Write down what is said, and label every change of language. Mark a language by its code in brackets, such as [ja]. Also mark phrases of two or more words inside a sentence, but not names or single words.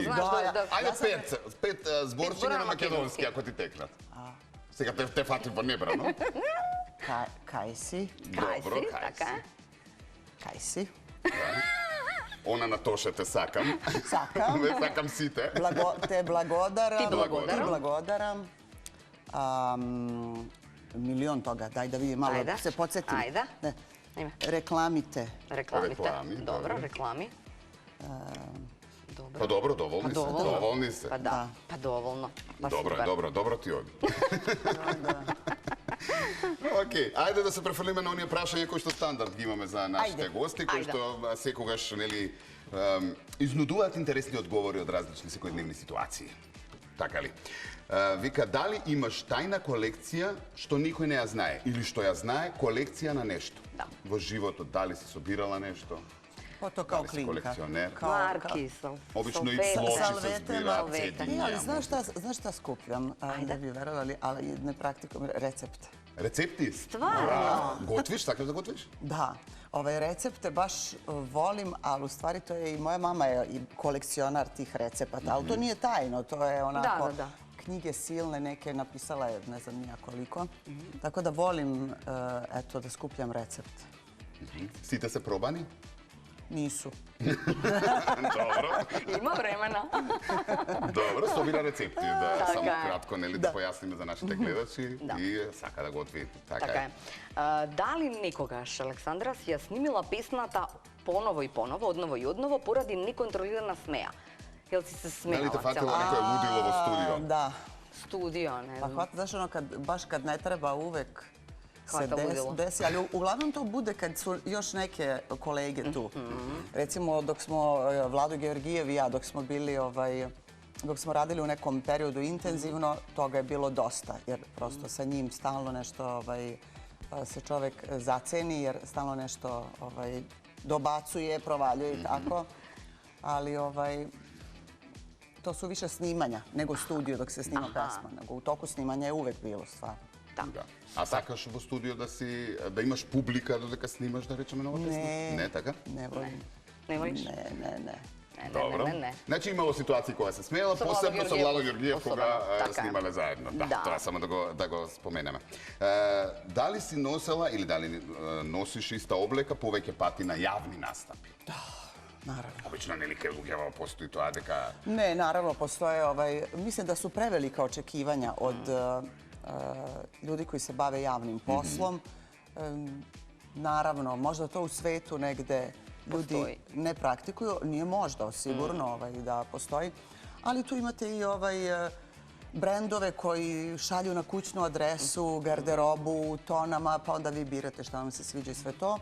[mk] Ајде пет зборчиња на македонски ако ти текнат. Сега те фатим во небрано. Кај си? Добро, така. Кај си? Она на то што те сакам. Сакам. Сакам сите. Те благодарам. Ти благодарам. Ти благодарам. [sr] Milion toga. Daj da vidim, malo se podsjetim. Ajde. [mk] Reklamite. Рекламите. Добро, реклами. Па добро, доволни се. [sr] Pa da, pa dovoljno. Dobro ti ovdje. [mk] Ok, ajde da se prefрлиме на оние прашања кои што стандард ги имаме за нашите гости, кои што секогаш изнудуваат интересни одговори од различни секојдневни ситуации. Така ли? Вика, дали имаш тајна колекција што никој не ја знае или што ја знае колекција на нешто? Во животот дали си собирала нешто? [sr] Pa to kao [mk] Дали си [sr] klinka. [mk] kolekcioner? Marki, Обично и плочи се збира, цедиња. [sr] Znaš šta skupljam? Da bi verovali, ali ne praktikujem recepte. Recepti? Stvarno? [mk] Готвиш? Сакаш да готвиш? [sr] Da. Recepte baš volim, ali u stvari to je i moja mama je i kolekcionar tih recepata. Ali to nije tajno, to je onako knjige silne, neke napisala je ne znam nija koliko. Tako da volim eto da skupljam recepte. [mk] Сите се пробани? [sr] Nisu. Dobro. Ima vremena. Dobro, [mk] собира рецепти, да само кратко да појасниме за нашите гледачи и сака да готви. Така е. Дали некогаш Александра си ја снимила песната поново и поново, одново и одново, поради неконтролирана смеја? [sr] Jel si se smejala? [mk] Дали те фатило некој лудило во студио? [sr] Da. Studio, ne znam. Pa hvata, znaš ono, baš kad ne treba uvek se desi, ali uglavnom to bude kad su još neke kolege tu. Recimo, dok smo, Vlado Georgijev i ja, dok smo bili, dok smo radili u nekom periodu intenzivno, toga je bilo dosta, jer prosto sa njim stalno nešto se čovek zaceni, jer stalno nešto dobacuje, provaljuje i tako. Ali to su više snimanja nego studio dok se snima pesma. Nego u toku snimanja je uvek bilo stvarno. [mk] Да. А сакаш во студио да имаш публика додека снимаш, да речеме, нова песна? Не, така? [sr] Не волим. Не волиш? Не. [mk] Добро. Значи имало ситуации кога се смеела, посебно со Владо Георгиев кога снимале заедно. Да, тоа само да го споменеме. Дали си носела или дали носиш иста облека повеќе пати на јавни настапи? Да. [sr] Naravno. Obično nelike lugeva postoji to, adeka... Ne, naravno, postoje, mislim da su prevelika očekivanja od ljudi koji se bave javnim poslom. Naravno, možda to u svetu negde ljudi ne praktikuju, nije možda sigurno da postoji, ali tu imate i brendove koji šalju na kućnu adresu, garderobu, tonama, pa onda vi birate šta vam se sviđa i sve to.